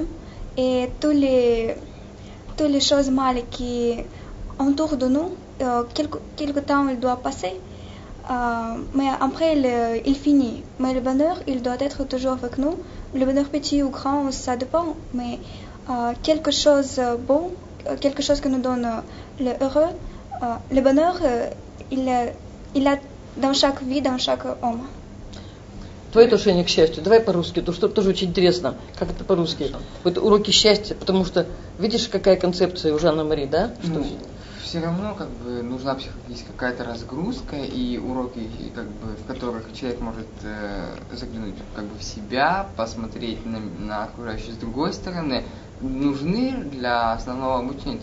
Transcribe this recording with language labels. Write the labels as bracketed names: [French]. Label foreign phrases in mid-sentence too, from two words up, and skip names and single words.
[French] Et toutes les choses mal qui entourent de nous, quelque temps il doit passer, mais après il finit. Mais le bonheur, il doit être toujours avec nous. Le bonheur petit ou grand, ça dépend, mais quelque chose bon, quelque chose qui nous donne le heureux, le bonheur, il a dans chaque vie, dans chaque homme. [Russian] Твое отношение к счастью. Давай по-русски, то что тоже очень интересно. Как это по-русски? Вот уроки счастья, потому что видишь, какая концепция у Жанны Мари, да? Что... Все равно как бы нужна психологическая какая-то разгрузка и уроки, как бы, в которых человек может заглянуть как бы в себя, посмотреть на окружающее с другой стороны, нужны для основного обучения.